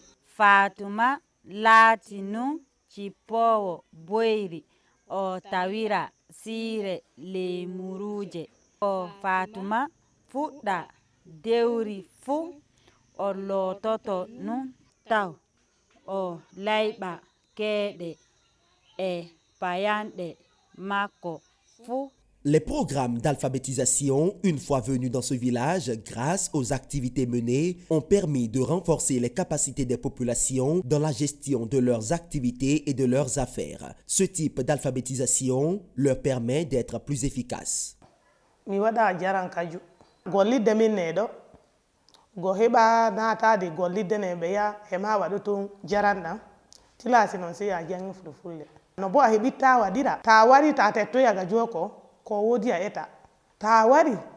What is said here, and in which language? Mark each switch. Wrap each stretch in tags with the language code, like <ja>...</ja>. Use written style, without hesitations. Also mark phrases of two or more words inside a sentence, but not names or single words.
<ff>Fatuma Latinu Cippowo Boyri o tawira Sire Lemuruje. O Fatuma fuɗɗa dewri fu o lototo nun taw o layɓa keɗe e payanɗe makko fu.</ff> <fr>Les programmes d'alphabétisation, une fois venus dans ce village, grâce aux activités menées, ont permis de renforcer les capacités des populations dans la gestion de leurs activités et de leurs affaires. Ce type d'alphabétisation leur permet d'être plus efficaces.</fr> <ff>Mi waɗa jarankaju gollidde min neɗo go heɓa natade gollidde ne ɓe ya hema waɗo ton jaranɗam tilasi noon sey a jangi fulfulde no bo a heɓitta waɗira ta wari ta tettoyaga joko ko wodi a eta ta wari</ff>